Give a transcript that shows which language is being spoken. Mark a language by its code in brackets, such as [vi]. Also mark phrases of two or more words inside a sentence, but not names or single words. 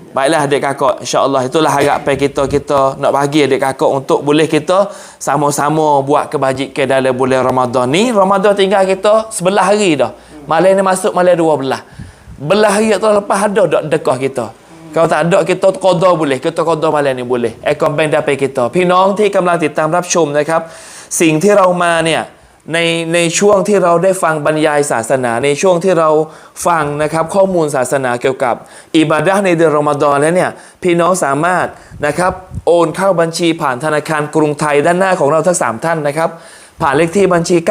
[ms] Baiklah adik kakak, insya-Allah itulah harapan kita nak bagi adik kakak untuk boleh kita sama-sama buat kebajikan dalam bulan Ramadan ni. Ramadan tinggal kita 11 hari dah. Malam ni masuk malam 12. Belah hari tu lepas ada dak dekah kita. Kalau tak ada kita qada boleh, kita qada malam ni boleh. Akaun bank dapat kita. [th] พี่น้องที่กำลังติดตามรับชมนะครับสิ่งที่เรามาเนี่ยในช่วงที่เราได้ฟังบรรยายศาสนาในช่วงที่เราฟังนะครับข้อมูลศาสนาเกี่ยวกับอิบาดะห์ในเดือนรอมฎอนแล้วเนี่ยพี่น้องสามารถนะครับโอนเข้าบัญชีผ่านธนาคารกรุงไทยด้านหน้าของเราทั้ง3ท่านนะครับผ่านเลขที่บัญชี